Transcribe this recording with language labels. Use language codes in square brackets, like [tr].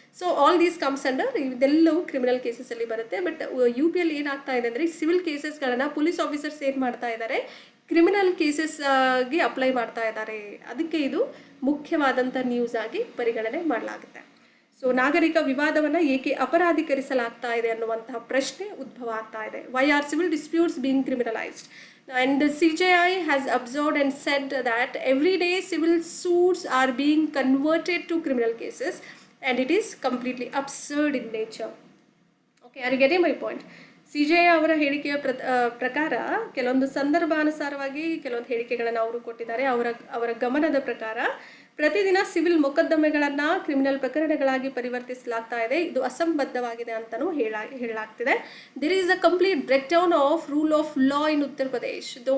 [en] so all these comes under, [kn] ಇದೆಲ್ಲವೂ criminal ಕೇಸಸಲ್ಲಿ ಬರುತ್ತೆ. But UPL ಏನಾಗ್ತಾ ಇದೆ ಅಂದರೆ ಸಿವಿಲ್ ಕೇಸಸ್ಗಳನ್ನು ಪೊಲೀಸ್ ಆಫೀಸರ್ಸ್ ಏನು ಮಾಡ್ತಾ ಇದ್ದಾರೆ, ಕ್ರಿಮಿನಲ್ ಕೇಸಸ್ಗೆ ಅಪ್ಲೈ ಮಾಡ್ತಾ ಇದ್ದಾರೆ. ಅದಕ್ಕೆ ಇದು ಮುಖ್ಯವಾದಂಥ ನ್ಯೂಸ್ ಆಗಿ ಪರಿಗಣನೆ ಮಾಡಲಾಗುತ್ತೆ. ಸೊ ನಾಗರಿಕ ವಿವಾದವನ್ನು ಏಕೆ ಅಪರಾಧೀಕರಿಸಲಾಗ್ತಾ ಇದೆ ಅನ್ನುವಂತಹ ಪ್ರಶ್ನೆ ಉದ್ಭವ ಆಗ್ತಾ ಇದೆ. [en] Why are civil disputes being criminalised? And CJI has observed and said that every day civil suits are being converted to criminal cases, and it is completely absurd in nature. Okay, are you getting my point? [kn] CJI ಅವರ ಹೇಳಿಕೆಯ ಪ್ರಕಾರ ಕೆಲವೊಂದು ಸಂದರ್ಭಾನುಸಾರವಾಗಿ ಕೆಲವೊಂದು ಹೇಳಿಕೆಗಳನ್ನು ಅವರು ಕೊಟ್ಟಿದ್ದಾರೆ. ಅವರ ಗಮನದ ಪ್ರಕಾರ ಪ್ರತಿದಿನ ಸಿವಿಲ್ ಮೊಕದ್ದಮೆಗಳನ್ನು ಕ್ರಿಮಿನಲ್ ಪ್ರಕರಣಗಳಾಗಿ ಪರಿವರ್ತಿಸಲಾಗ್ತಾ ಇದೆ. ಇದು ಅಸಂಬದ್ಧವಾಗಿದೆ ಅಂತಲೂ ಹೇಳಲಾಗ್ತಿದೆ. [en] There is a complete breakdown of rule of law in Uttar Pradesh.